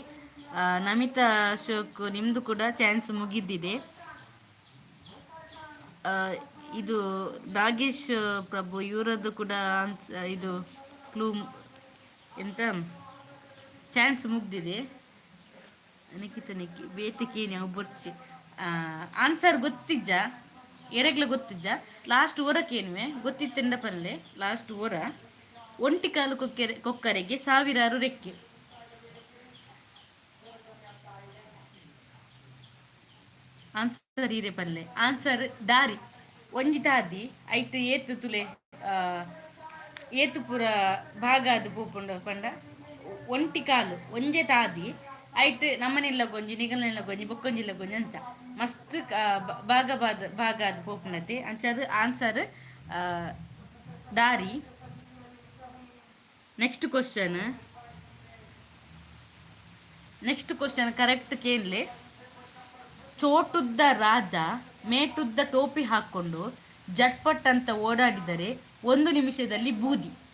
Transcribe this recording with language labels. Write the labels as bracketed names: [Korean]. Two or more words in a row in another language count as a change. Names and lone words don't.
[Kannada] ನಮಿತಾ ಅಶೋಕ್ ನಿಮ್ಮದು ಕೂಡ ಚಾನ್ಸ್ ಮುಗಿದಿದೆ. ಇದು ನಾಗೇಶ್ ಪ್ರಭು ಇವರದ್ದು ಕೂಡ ಇದು ಕ್ಲೂ ಎಂತ ಚಾನ್ಸ್ ಮುಗ್ದಿದೆ. [Tulu] ನಿಖಿತ ನಿಕ್ಕಿ ಬೇತಿಕೆ ನಾವು ಬೊರ್ಚಿ ಆನ್ಸರ್ ಗೊತ್ತಿಜ್ಜ, ಎರೆಗ್ಲ ಗೊತ್ತಿಜ್ಜ. ಲಾಸ್ಟ್ ಓರಕ್ಕೇನುವೆ ಗೊತ್ತಿತ್ತೆಂಡ ಪಲ್ಲೆ. [Kannada] ಲಾಸ್ಟ್ ಓರ ಒಂಟಿ ಕಾಲು ಕೊಕ್ಕರೆಗೆ ಸಾವಿರಾರು ರೆಕ್ಕೆ. [Tulu] ಆನ್ಸರ್ ಇರೆ ಪಲ್ಲೆ. ಆನ್ಸರ್ ದಾರಿ. ಒಂಜಿ ತಾದಿ ಐಟ್ ಏತು ತುಲೆ ಏತು ಪೂರ ಭಾಗ ಅದು ಪೂಪುಂಡು ಪಂಡ. ಒಂಟಿ ಕಾಲು ಒಂಜೆ ತಾದಿ ಐಟ್ ನಮ್ಮನೆಲ್ಲ ಗೊಂಜಿ ನಿಗಲ್ನೆಲ್ಲ ಗೊಂಜಿ ಬೊಕ್ಕೊಂಜಿಲ್ಲ ಗೊಂಜಿ ಅಂಚ ಮಸ್ತ್ ಭಾಗ ಅದು ಪೋಪುಂಡತೆ ಅಂಚದು ಆನ್ಸರ್ ದಾರಿ. [English] next question correct [Tulu] ಕೇನ್ಲೆ. [Kannada] ಚೋಟುದ್ದ ರಾಜ ಮೇಟುದ್ದ ಟೋಪಿ ಹಾಕ್ಕೊಂಡು ಜಟ್ಪಟ್ ಅಂತ ಓಡಾಡಿದರೆ 1 ನಿಮಿಷದಲ್ಲಿ ಬೂದಿ.